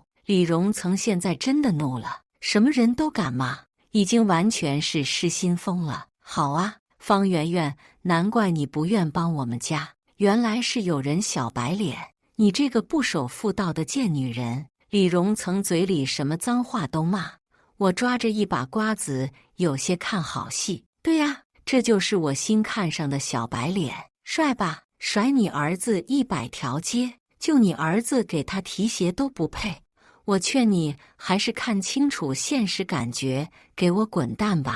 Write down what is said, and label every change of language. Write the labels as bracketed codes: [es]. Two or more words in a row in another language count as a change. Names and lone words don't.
[zh] 李榮曾現在真的怒了，什麼人都敢罵，已經完全是失心瘋了。好啊，方媛媛，難怪你不願幫我們家，原來是有人小白臉，你這個不守婦道的賤女人！李榮曾嘴裡什麼髒話都罵，我抓着一把瓜子，有些看好戏。对呀，這就是我新看上的小白臉，帥吧？甩你兒子100條街，就你兒子給他提鞋都不配。我勸你還是看清楚現實感覺，給我滾蛋吧！